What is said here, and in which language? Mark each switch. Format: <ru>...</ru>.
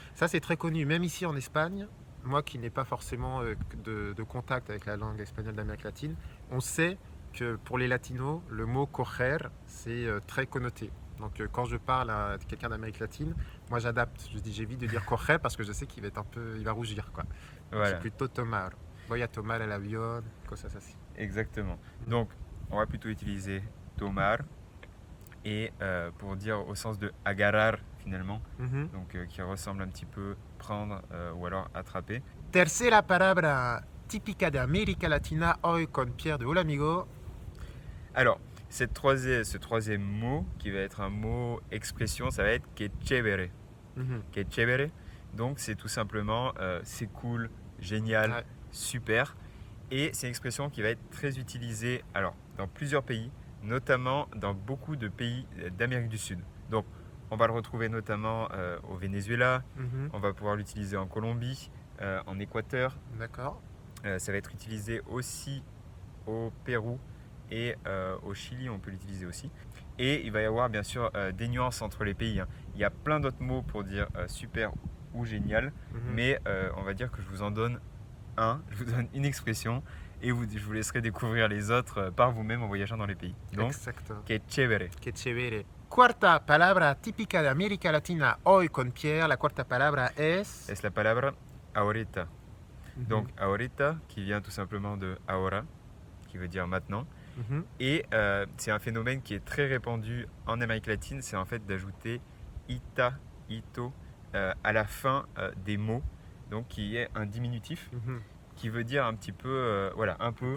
<fr>Ça c'est très connu, même ici en Espagne. Moi qui n'ai pas forcément de contact avec la langue espagnole d'Amérique latine, on sait que pour les latinos, le mot coger, c'est très connoté. Donc quand je parle à quelqu'un d'Amérique latine, moi j'adapte. J'évite de dire coger parce que je sais qu'il va être il va rougir, quoi. Voilà. C'est plutôt tomar.</fr> <es>Voy a tomar el avión, cosas así.</es> <fr>Exactement. Donc on va plutôt utiliser tomar et pour dire au sens de agarrar finalement, donc qui ressemble un petit peu prendre ou alors attraper.</fr> <es>Tercera palabra típica de América Latina hoy con Pierre de Hola Amigo.</es> <fr>Alors, ce troisième mot, qui va être un mot expression, ça va être que chévere. Que chévere. Donc, c'est tout simplement c'est cool, génial, super. Et c'est une expression qui va être très utilisée dans plusieurs pays, notamment dans beaucoup de pays d'Amérique du Sud. Donc, on va le retrouver notamment au Venezuela, on va pouvoir l'utiliser en Colombie, en Équateur. D'accord. Ça va être utilisé aussi au Pérou et au Chili, on peut l'utiliser aussi. Et il va y avoir bien sûr des nuances entre les pays. Il y a plein d'autres mots pour dire super ou génial, mais on va dire que je vous en donne je vous donne une expression et je vous laisserai découvrir les autres par vous-même en voyageant dans les pays. Donc,</fr> <es>que chévere. Que chévere. Cuarta palabra típica de América Latina hoy con Pierre. La cuarta palabra es la palabra ahorita.</es> <fr>Donc ahorita qui vient tout simplement de ahora, qui veut dire maintenant. Et c'est un phénomène qui est très répandu en Amérique latine, c'est en fait d'ajouter ita, ito à la fin des mots, donc qui est un diminutif, qui veut dire un petit peu, un peu,</fr>